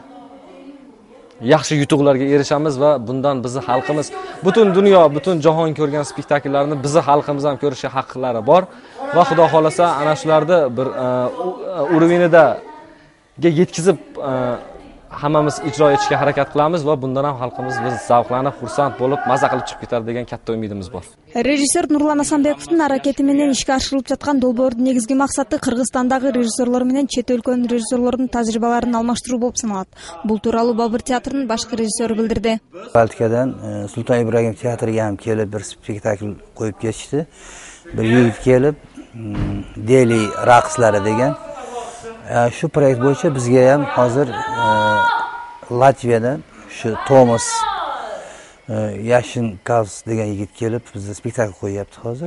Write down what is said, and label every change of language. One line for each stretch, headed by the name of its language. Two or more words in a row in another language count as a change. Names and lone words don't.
Uzbek: Yaxshi yutuqlarga erishamiz va bundan bizning xalqimiz, butun dunyo, butun jahon ko'rgan spektakllarni bizning xalqimiz ham ko'rishi haqqilari bor va xudo xolasa ana shularni bir urovingida yetkazib hammamiz ijro etishga harakat qilamiz va bundan ham xalqimiz biz zavqlanib, xursand bo'lib, maza qilib chiqib ketadi degan katta umidimiz bor.
Kyrgyz: Rejissor Нурлан Асанбековдун аракети менен ишке ашырылып жаткан долбоордун негизги максаты Кыргызстандагы режиссерлор менен чет өлкөнүн режиссерлордун тажрыйбаларын алмаштыруу болуп саналат. Бул тууралуу Бабыр театрынын башкы режиссеру билдирди.
Uzbek: Балтикадан Султан Ибрагим театриga ham kelib bir spektakl qo'yib ketishdi. Bir yigit kelib Deli raqslari degan shu proyekt bo'yicha bizga ham hozir Latviyadan shu Tomas Yashinkavs degan yigit kelib bizga spektakl qo'yyapti hozir.